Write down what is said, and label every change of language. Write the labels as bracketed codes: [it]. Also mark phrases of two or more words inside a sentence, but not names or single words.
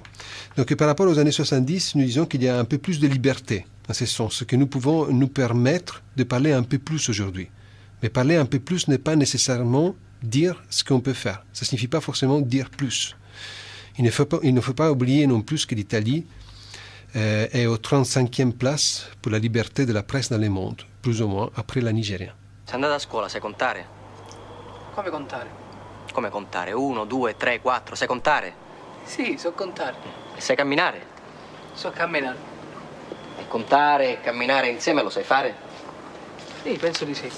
[fr] Donc par rapport aux années 70, nous disons qu'il y a un peu plus de liberté, dans ce sens, que nous pouvons nous permettre de parler un peu plus aujourd'hui. Mais parler un peu plus n'est pas nécessairement dire ce qu'on peut faire. Ça ne signifie pas forcément dire plus. Il ne faut pas oublier non plus que l'Italie est au 35e place pour la liberté de la presse dans le monde, plus ou moins après la Nigeria. [it] Sei andata a scuola, sai contare? Come contare? Come contare? 1, 2, 3, 4, sai contare? Sì, so contare. E sai camminare? So camminare. E contare e camminare insieme lo sai fare? Sì, penso di sì.